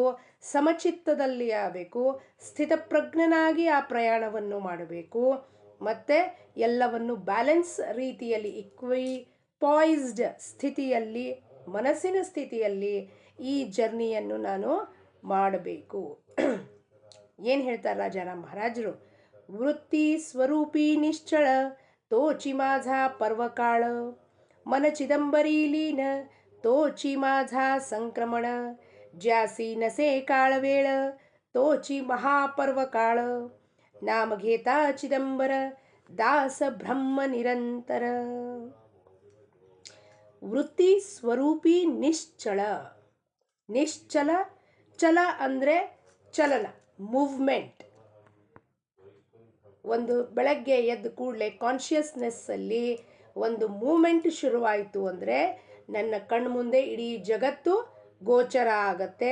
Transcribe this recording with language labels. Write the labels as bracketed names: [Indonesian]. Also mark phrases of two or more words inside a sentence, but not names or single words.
[Kannada] ಸಮಚಿತ್ತದಲ್ಲಿ ಆಗಬೇಕು, ಸ್ಥಿತಪ್ರಜ್ಞನಾಗಿ ಆ ಪ್ರಯಾಣವನ್ನು ಮಾಡಬೇಕು, ಮತ್ತು ಎಲ್ಲವನ್ನು ಬ್ಯಾಲೆನ್ಸ್ ರೀತಿಯಲ್ಲಿ ಪಾಯ್ಸ್ಡ್ ಸ್ಥಿತಿಯಲ್ಲಿ, ಮನಸ್ಸಿನ ಸ್ಥಿತಿಯಲ್ಲಿ ಈ ಜರ್ನಿಯನ್ನು ನಾನು ಮಾಡಬೇಕು. ಏನು ಹೇಳ್ತಾರೆ ರಾಜಾರಾಮ್ ಮಹಾರಾಜರು? [Marathi] वृत्ती स्वरूपी निश्चळ तोचि माझा पर्वकाळ, मन चिदंबरी लीन तोची माझा संक्रमण, ज्यासी नसे काळ वेळ तोची महापर्वकाळ, नाम घेता चिदंबर दास ब्रह्म निರಂತರ. वृत्ती स्वरूपी निश्चळ. [Kannada] ನಿಶ್ಚಲ, ಚಲ ಅಂದರೆ ಚಲನ, ಮೂವ್ಮೆಂಟ್. ಒಂದು ಬೆಳಗ್ಗೆ ಎದ್ದ ಕೂಡಲೇ ಕಾನ್ಷಿಯಸ್ನೆಸ್ಸಲ್ಲಿ ಒಂದು ಮೂಮೆಂಟ್ ಶುರುವಾಯಿತು ಅಂದರೆ ನನ್ನ ಕಣ್ಮುಂದೆ ಇಡೀ ಜಗತ್ತು ಗೋಚರ ಆಗತ್ತೆ.